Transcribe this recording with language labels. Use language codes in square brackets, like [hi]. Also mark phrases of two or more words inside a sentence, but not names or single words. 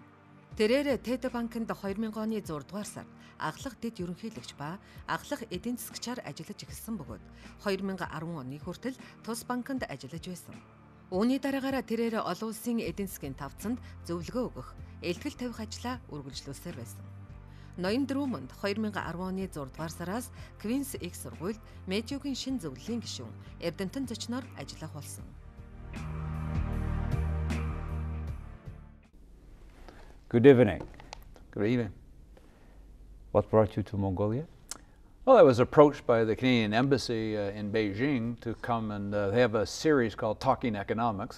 [en] Тэрээр Тэд банкнд 2000 оны 6 дугаар сард ахлах дэд ерөнхийлөгч ба ахлах эдийн засгчаар ажиллаж эхэлсэн бөгөөд 2010 оны хүртэл тус банкнд ажиллаж байсан. Үүний дараагаар тэрээр Олон Улсын эдийн засгийн тавцанд зөвлөгөө өгөх, илтгэл тавих ажлаа үргэлжлүүлсээр байсан. Ноён Друммонд 2010 оны 6 дугаар сараас Квинс Их Сургуульд Мэттью-ийн шин зөвлөлийн гишүүн Эрдэмтэн зочноор ажиллах болсон. Good evening. Good evening. What brought you to Mongolia? Well, I was approached by the Canadian Embassy in Beijing to come and they have a series called Talking Economics.